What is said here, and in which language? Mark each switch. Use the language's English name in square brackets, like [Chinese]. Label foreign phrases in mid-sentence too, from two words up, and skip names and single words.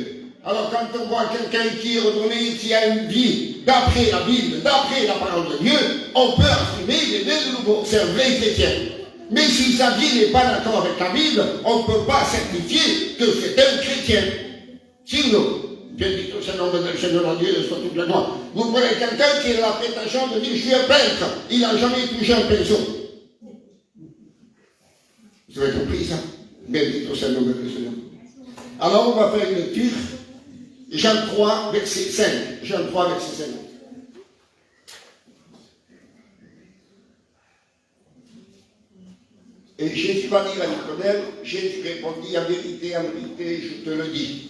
[French] Alors quand on voit quelqu'un qui est ordonné, qui a une vie d'après la Bible, d'après la parole de Dieu, on peut affirmer qu'il est né de nouveau, c'est un vrai chrétien. Mais si sa vie n'est pas d'accord avec la Bible, on ne peut pas certifier que c'est un chrétien. Sinon, [Italian] bendito sia il nome del Signore, [French] Dieu sur toute la gloire. Vous prenez quelqu'un qui a la prétention de dire je suis un peintre, il n'a jamais touché un pinceau. Vous avez compris ça? [Italian] Bendito sia il nome del Signore. [French] Alors on va faire une lecture. Jean 3, verset 5. Jean 3, verset 5. Et Jésus va dire à Nicodème, Jésus répondit, en vérité, je te le dis.